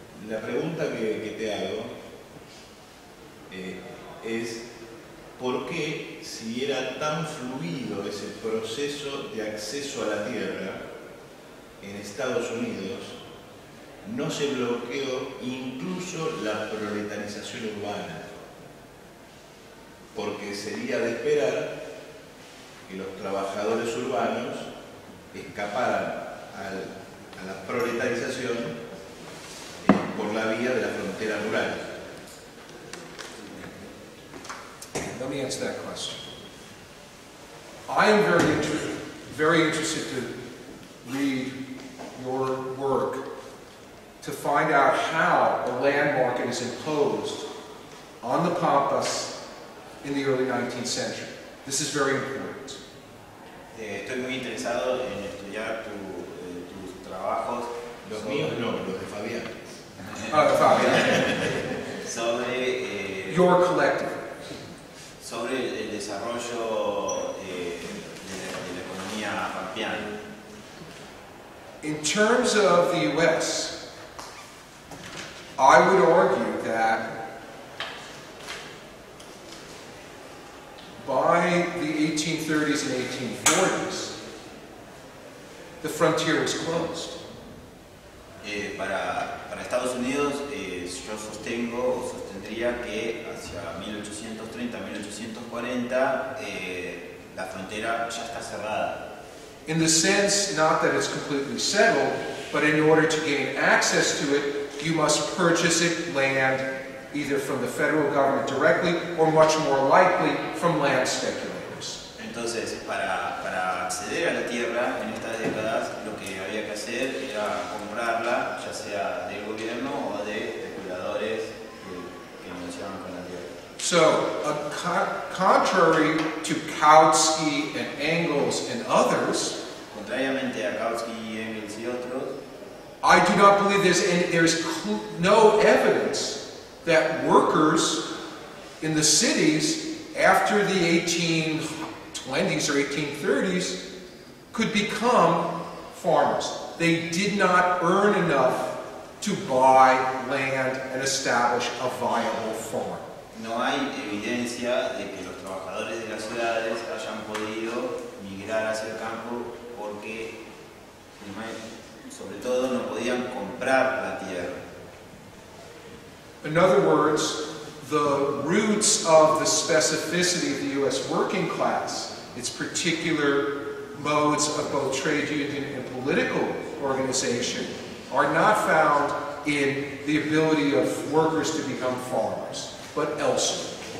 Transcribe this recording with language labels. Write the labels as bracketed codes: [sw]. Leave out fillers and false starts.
[es] La pregunta que te hago es ¿por qué, si era tan fluido ese proceso de acceso a la tierra en Estados Unidos, no se bloqueó incluso la proletarización urbana? Porque sería de esperar que los trabajadores urbanos escaparan a la proletarización por la vía de la frontera rural. [en] Let me answer that question. I am very interested to read your work to find out how a land market is imposed on the Pampas in the early 19th century. This is very important. [es] Estoy muy interesado en estudiar tus trabajos. Los míos no, los de Fabián. Sobre [en] your collective. [es] Sobre el desarrollo de la economía pampeana. [en] In terms of the U.S., I would argue that by the 1830s and 1840s, the frontier was closed. [es] Para Estados Unidos, yo sostendría que hacia 1830-1840 la frontera ya está cerrada. [en] In the sense, not that it's completely settled, but in order to gain access to it, you must purchase it land either from the federal government directly or much more likely from land speculators. [es] Entonces, para acceder a la tierra en estas décadas, lo que había que hacer era comprarla, ya sea del gobierno o de especuladores que negociaban con la tierra. [en] So, contrary to Kautsky and Engels and others, [es] contrariamente a Kautsky, Engels y otros, [en] I do not believe there's no evidence that workers in the cities after the 1820s or 1830s could become farmers. They did not earn enough to buy land and establish a viable farm. [es] No hay evidencia de que los trabajadores de las ciudades hayan podido migrar hacia el campo porque, sobre todo, no podían comprar la tierra. [en] In other words, the roots of the specificity of the U.S. working class, its particular modes of both trade union and political organization, are not found in the ability of workers to become farmers, but elsewhere.